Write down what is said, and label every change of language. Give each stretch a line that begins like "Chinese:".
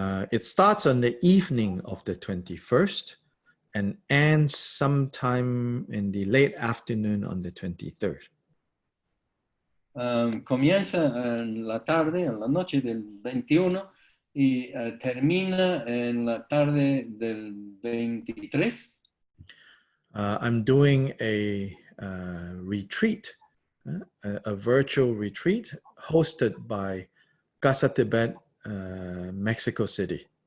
English: It starts on the evening of the 21st and ends sometime in the late afternoon on the 23rd.
Spanish: Comienza en la tarde, en la noche del 21 y termina en la tarde del 23.
English: I'm doing a retreat, a virtual retreat hosted by Casa Tibet, Mexico City.